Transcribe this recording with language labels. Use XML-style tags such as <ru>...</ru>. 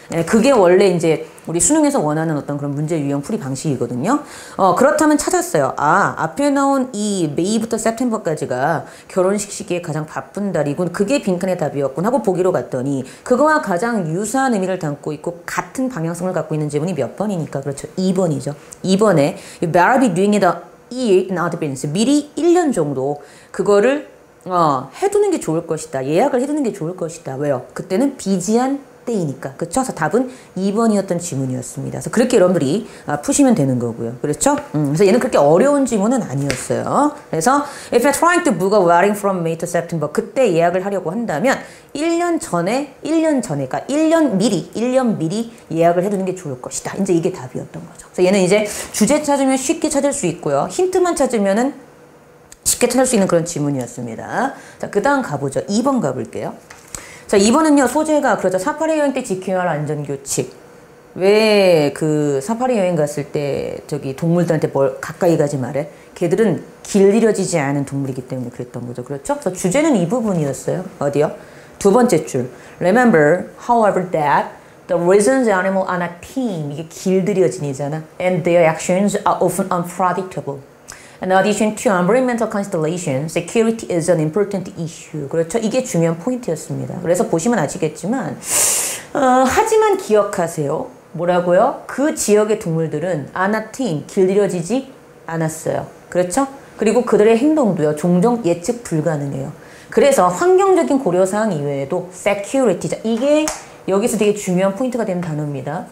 <ko>그게 원래 이제 우리 수능에서 원하는 어떤 그런 문제 유형 풀이 방식이거든요. 그렇다면 찾았어요. 앞에 나온 이 메이부터 september까지가 결혼식 시기에 가장 바쁜 달이군. 그게 빈칸의 답이었군 하고 보기로 갔더니 그거와 가장 유사한 의미를 담고 있고 같은 방향성을 갖고 있는 지문이 몇 번이니까 그렇죠. 2번이죠. 2번에</ko> <en>You better be doing it a year in advance.</en> <ko>미리 1년 정도 그거를 해두는 게 좋을 것이다. 예약을 해두는 게 좋을 것이다. 왜요? 그때는 비지한 때이니까. 그렇죠? 그래서 답은 2번이었던 지문이었습니다. 그래서 그렇게 여러분들이 푸시면 되는 거고요. 그렇죠? 그래서 얘는 그렇게 어려운 지문은 아니었어요. 그래서</ko> <en>if you're trying to book a wedding from May to September</en> <ko>그때 예약을 하려고 한다면 1년 전에 그러니까 1년 미리 예약을 해두는 게 좋을 것이다. 이제 이게 답이었던 거죠. 그래서 얘는 이제 주제 찾으면 쉽게 찾을 수 있고요. 힌트만 찾으면은 쉽게 찾을 수 있는 그런 지문이었습니다. 자, 그 다음 가보죠. 2번 가볼게요. 자, 2번은요, 소재가, 그렇죠. 사파리 여행 때 지켜야 할 안전규칙. 왜 그 사파리 여행 갔을 때 동물들한테 뭘 가까이 가지 말해? 걔들은 길들여지지 않은 동물이기 때문에 그랬던 거죠. 그렇죠? 그래서 주제는 이 부분이었어요. 어디요? 2번째 줄.</ko> <en>Remember, however, that the reasons animals are not tame.</en> <ko>이게 길들여진이잖아.</ko> <en>And their actions are often unpredictable. In addition to environmental consideration, security is an important issue.</en> <ko>그렇죠? 이게 중요한 포인트였습니다. 그래서 보시면 아시겠지만 하지만 기억하세요. 뭐라고요? 그 지역의 동물들은 아나팀, 길들여지지 않았어요. 그렇죠? 그리고 그들의 행동도요. 종종 예측 불가능해요. 그래서 환경적인 고려사항 이외에도 security, 이게 여기서 되게 중요한 포인트가 되는 단어입니다.</ko>